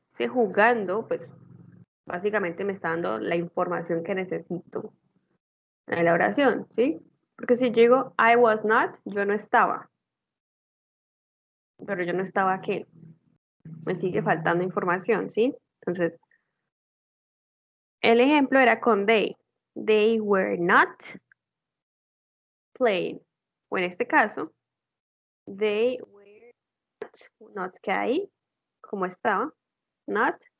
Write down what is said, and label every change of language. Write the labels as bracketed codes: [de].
[es] Sí, jugando, pues básicamente me está dando la información que necesito en la oración, ¿sí? Porque si yo digo [en] I was not, [es] yo no estaba. Pero yo no estaba ¿qué? Me sigue faltando información, ¿sí? Entonces, el ejemplo era con they. [en] They were not playing. [es] O en este caso, [en] they were not [es] que ahí, como estaba, not.